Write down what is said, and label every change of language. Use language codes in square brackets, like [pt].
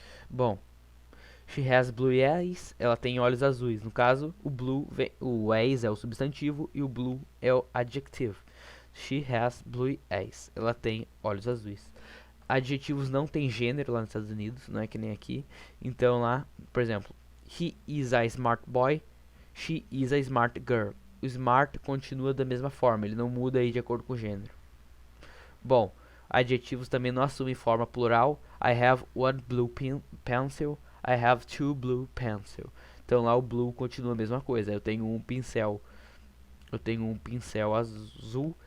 [pt] Bom, [en] she has blue eyes, [pt] ela tem olhos azuis. No caso, o blue, o eyes é o substantivo e o blue é o adjetivo. [en] She has blue eyes, [pt] ela tem olhos azuis. Adjetivos não tem gênero lá nos Estados Unidos, não é que nem aqui. Então lá, por exemplo, [en] he is a smart boy, she is a smart girl. [pt] O smart continua da mesma forma, ele não muda aí de acordo com o gênero. Bom, adjetivos também não assumem forma plural. [en] I have one blue pencil. I have two blue pencil. [pt] Então lá o blue continua a mesma coisa. Eu tenho um pincel. Eu tenho um pincel azul.